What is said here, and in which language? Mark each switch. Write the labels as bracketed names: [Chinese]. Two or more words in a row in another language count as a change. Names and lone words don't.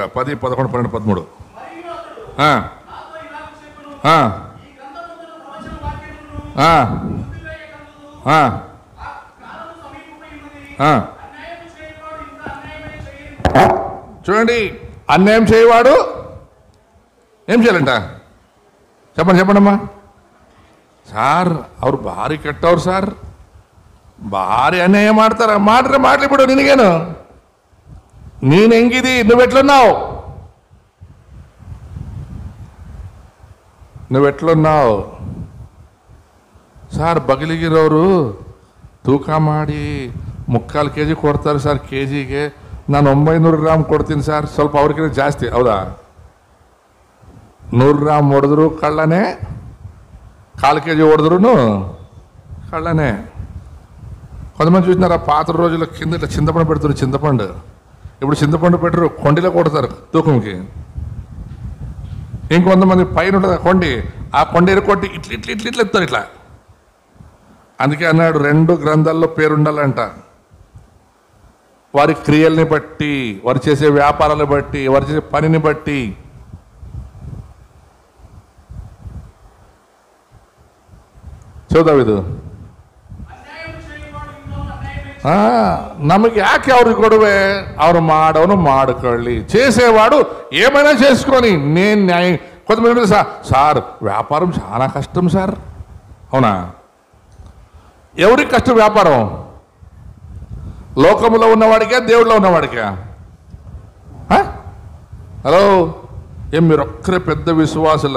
[Telugu] 10, 11, 12, 13. చూడండి, అన్యాయం చేయవాడు ఏం చేయాలంట? చెప్పండమ్మా. సార్ [Kannada] ಅವ್ರು ಭಾರಿ ಕೆಟ್ಟವ್ರು [Telugu] సార్, భారీ అన్యాయం ಮಾಡ್ತಾರ. మాటలు ఇప్పుడు నినగేను, [Kannada] ನೀನು ಹೆಂಗಿದಿ, నువ్వెట్లున్నావు, సార్ ಬಗಲಿಗಿರೋರು ತೂಕ ಮಾಡಿ 3/4 kg ಕೊಡ್ತಾರೆ ಸರ್. KGಗೆ ನಾನು 900 ಗ್ರಾಮ್ ಕೊಡ್ತೀನಿ ಸರ್. ಸ್ವಲ್ಪ ಅವ್ರಿಗಿಂತ ಜಾಸ್ತಿ. ಹೌದಾ? 100 ಗ್ರಾಮ್ ಹೊಡೆದ್ರು ಕಳ್ಳನೇ, 1/4 kg ಹೊಡೆದ್ರು కళ్ళనే. [Telugu] కొంతమంది చూసినారా, పాత రోజుల కింద ఇట్లా చింతపండు పెడుతున్నారు. చింతపండు ఇప్పుడు చింతపండు పెట్టరు, కొండిలో కొడతారు తూకంకి. ఇంకొంతమంది పైన ఉంటుంది కొండి, ఆ కొండ కొట్టి ఇట్లా ఇట్లా ఇట్లా ఇట్లా ఎత్తారు ఇట్లా. అందుకే అన్నాడు 2 గ్రంథాల్లో పేరుండాలంట. వారి క్రియల్ని బట్టి, వారు చేసే వ్యాపారాలను బట్టి, వారు చేసే పనిని బట్టి. [Kannada] ಚೌದಾವಿದು ನಮಗೆ ಯಾಕೆ ಅವ್ರಿಗೆ ಕೊಡುವೆ? ಅವ್ರು ಮಾಡೋನು ಮಾಡ್ಕೊಳ್ಳಿ, [Telugu] చేసేవాడు ఏమైనా చేసుకొని. నేను న్యాయం. కొంతమంది సార్ వ్యాపారం చాలా కష్టం సార్. అవునా? ఎవరికి కష్టం వ్యాపారం? లోకంలో ఉన్నవాడికా, దేవుడిలో ఉన్నవాడికా? హలో, ఏం మీరు ఒక్కరే పెద్ద విశ్వాసుల?